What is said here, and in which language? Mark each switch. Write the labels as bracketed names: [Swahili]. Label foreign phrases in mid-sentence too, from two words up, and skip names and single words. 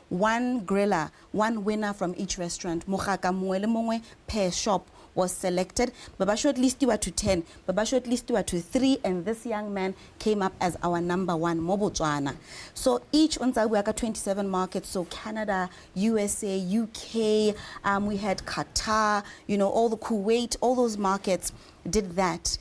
[English] one griller, one winner from each restaurant. [Tswana] Mogaka mongwe le mongwe [English] per shop was selected. Baba shortlisted to 10, Baba shortlisted to 3, and this young man came up as our number 1, Botswana. So each on 27 markets, so Canada, USA, UK, we had Qatar, you know, all the Kuwait, all those markets did that.